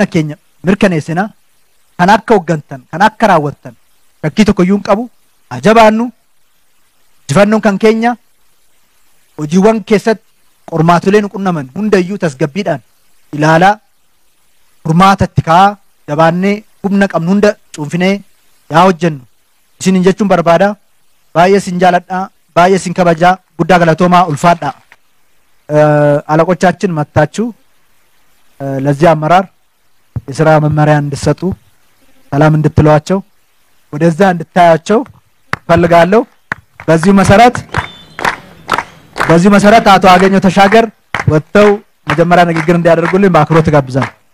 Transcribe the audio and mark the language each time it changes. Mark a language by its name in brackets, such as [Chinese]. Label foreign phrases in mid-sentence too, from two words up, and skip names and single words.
[Oromo] keenya mirkaneessina kan akka hoggantan kan akka raawwattan shakkii tokkoyyuu hin qabu ajabaannu jifannoon kan keenya hojiiwwan keessatti qormaatolee nu qunnaman hundayyuu tasgabbiidhaan ilaalaa furmaatatti kaa'aa jabaannee humna qabnu hunda cuunfinee yaa hojjennu isin jechuun barbaada baay'ee isin jaaladha baay'ee isin kabajaa guddaa galatoomaa ulfaadha [Amharic] አለቆቻችን መታችሁ ለዚህ አመራር የሥራ መመሪያ እንድትሰጡ ሰላም እንድትሏቸው ወደዛ እንድታያቸው ፈልጋለሁ በዚህ መሰረት አቶ አገኘው ተሻገር ወጥተው መጀመሪያ ንግግር እንዲያደርጉልኝ በአክብሮት ጋብዛለሁ